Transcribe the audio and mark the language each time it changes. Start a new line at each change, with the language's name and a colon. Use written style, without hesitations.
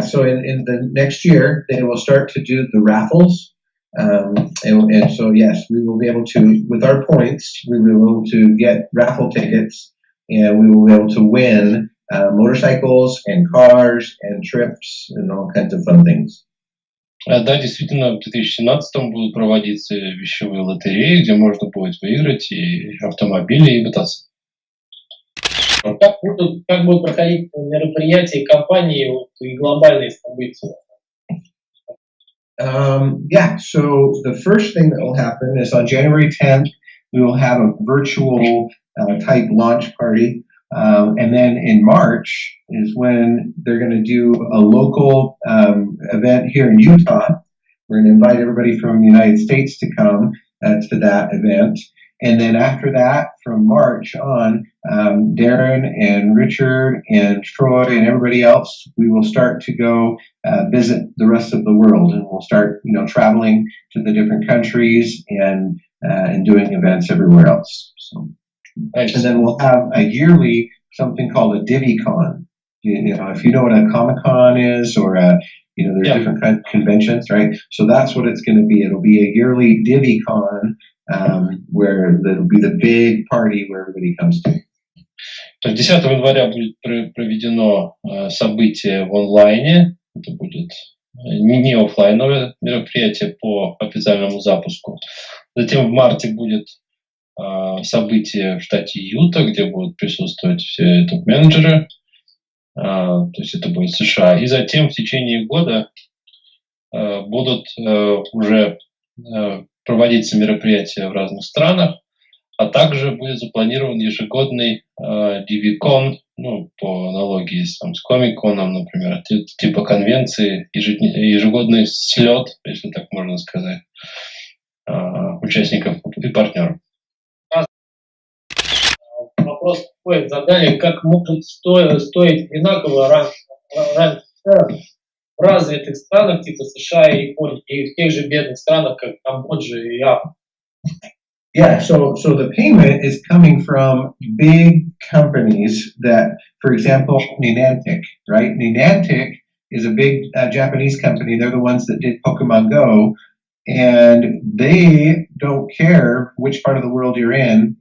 English: So in the next year, they will start to do the raffles. And so, yes, we will be able to, with our points, we will be able to get raffle tickets, and we will be able to win motorcycles and cars and trips and all kinds of fun things.
Russian: Да, действительно, в 2017 будут проводиться вещевые лотереи, где можно будет выиграть и автомобили, и мотоциклы. Как будут проходить мероприятия компании и глобальные события?
English: So the first thing that will happen is on January 10th, we will have a virtual type launch party. And then in March is when they're going to do a local event here in Utah. We're going to invite everybody from the United States to come to that event. And then after that, from March on, Darren and Richard and Troy and everybody else, we will start to go visit the rest of the world, and we'll start, traveling to the different countries and doing events everywhere else. So, and then we'll have a yearly something called a DIVVEE Con. If you know what a Comic Con is, or there's different kinds of conventions, right? So that's what it's going to be. It'll be a yearly DIVVEE Con. Where there'll be the big party where everybody comes to.
Russian: То есть 10 января будет проведено событие в онлайне. Это будет не офлайновое мероприятие по официальному запуску. Затем в марте будет событие в штате Юта, где будут присутствовать все топ-менеджеры. То есть это будет США. И затем в течение года будут уже проводиться мероприятия в разных странах, а также будет запланирован ежегодный DIVVEE, по аналогии с Комик-коном, например, типа конвенции, ежегодный слет, если так можно сказать, участников и партнеров. Вопрос такой, задали, как могут стоить одинаково в развитых странах, типа США и Японии, и в тех же бедных странах, как Камбоджа и Африка.
English: Yeah, so the payment is coming from big companies that, for example, Niantic, right? Niantic is a big Japanese company. They're the ones that did Pokemon Go, and they don't care which part of the world you're in.